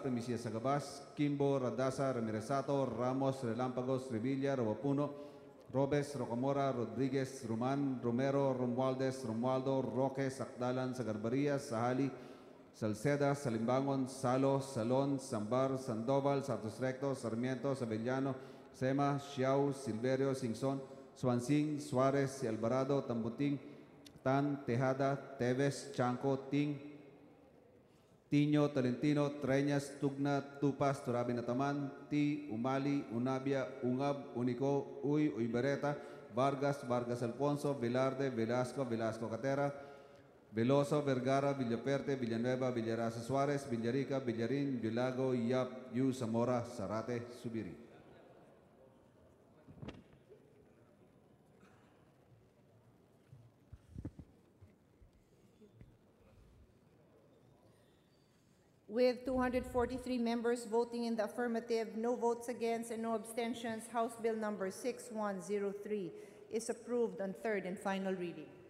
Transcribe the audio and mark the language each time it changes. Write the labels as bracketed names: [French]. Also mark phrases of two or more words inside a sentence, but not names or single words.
[English] Primicia Sagabas, Kimbo, Radasa, Ramiresato, Ramos, Relampagos, Revilla, Robapuno, Robes, Rocamora, Rodriguez, Roman, Romero, Romualdez, Romualdo, Roque, Sakdalan, Sagarbaria, Sahali, Salceda, Salimbangon, Salo, Salón, Sambar, Sandoval, Santos Recto, Sarmiento, Sabellano, Sema, Xiao, Silverio, Singson, Swansing, Suarez, Alvarado, Tambuting, Tan, Tejada, Teves, Chanco, Ting, Tiño, Tolentino, Treñas, Tugna, Tupas, Turabinataman, Ti, Umali, Unabia, Ungab, Unico, Uy, Uybereta, Vargas, Vargas Alfonso, Velarde, Velasco, Velasco Catera, Veloso, Vergara, Villaperte, Villanueva, Villarasa Suarez, Villarica, Villarin, Villago, Yap, Yu, Zamora, Zarate, Subiri. With 243 members voting in the affirmative, no votes against, and no abstentions, House Bill number 6103 is approved on third and final reading.